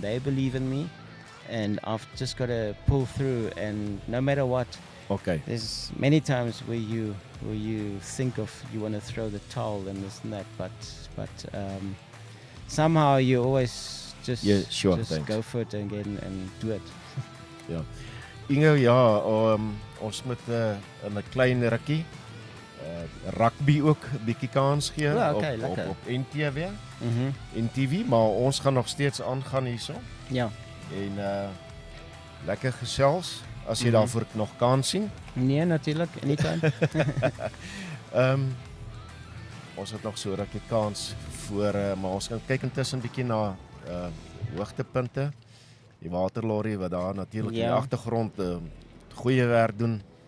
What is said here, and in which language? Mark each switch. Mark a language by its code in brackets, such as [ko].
[en] They believe in me and I've just got to pull through, and no matter what. Okay. There's many times where you think of you want to throw the towel and this and that, but somehow you always just go for it again and do it. [af] Ja. Inge, ons moet in 'n klein rukkie rugby ook 'n bietjie kans gee op NTV. NTV, maar ons gaan nog steeds aangaan hierso. Ja. En lekker gesels. As jy daarvoor nog kans sien? Nee, natuurlik, anytime. Ons het nog so rukkie kans voor, maar ons gaan kyk intussen bietjie na hoogtepunte. Die waterlorry wat daar natuurlik in die agtergrond goeie werk doen.